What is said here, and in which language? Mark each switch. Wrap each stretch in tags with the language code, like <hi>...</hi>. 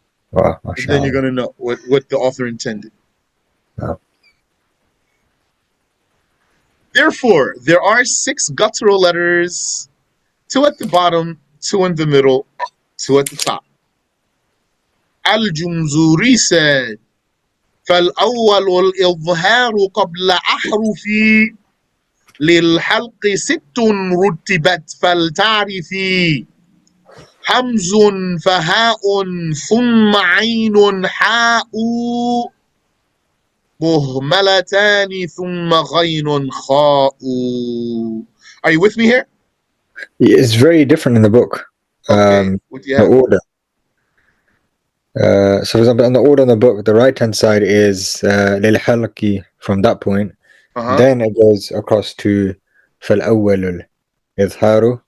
<en>Wow. And then you're going to know what the author intended. Wow. Therefore, there are 6 guttural letters, 2 at the bottom, 2 in the middle, 2 at the top. Al-Jumzuriyyah said,</en> <ar>فالأول الإظهار قبل أحرف للحلق 6 رتبت فلتعرفي همز فهاء ثم عين حاء مهملتان ثم غين خاء.</ar> <en>Are you with me here? It's very different in the book. Okay. What do you The have? order. So, for example, on the order in the book, the right-hand side is للحلق from that point. Then it goes across to</en> <ar>فالأول الإظهار.</ar>